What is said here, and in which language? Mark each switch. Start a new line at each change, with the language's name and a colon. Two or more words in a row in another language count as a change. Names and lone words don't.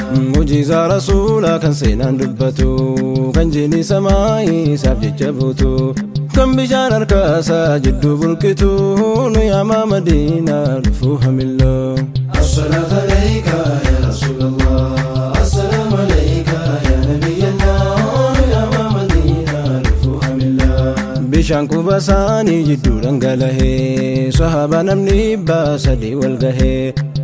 Oromo: Mujiza Rasuula kan seenaan dubbatu, kan jini samaa isaaf jecha buutu, kan bishaan harka isaa jidduu burqitu, nu yaamaa Madiinaa dhufuu hamillo.
Arabic: الصلاة عليك يا رسول الله، السلام عليك يا نبي الله، يا مدينة رفوها بالله.
Oromo: Bishaan quba isaanii jidduu dhangalahee, sahaaba namni dhibba sadii wal gahee,